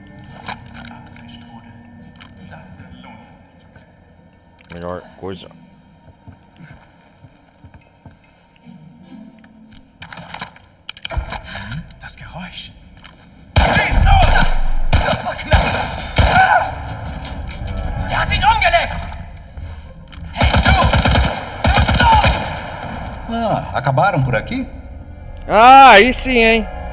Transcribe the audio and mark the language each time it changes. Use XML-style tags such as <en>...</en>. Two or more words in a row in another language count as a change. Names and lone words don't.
<pt>Melhor coisa.</pt> <de>Das Geräusch. Das war knapp! Der hat ihn umgelegt! Hey, du!</de> <pt>Ah, acabaram por aqui? Ah, aí sim, hein?</pt>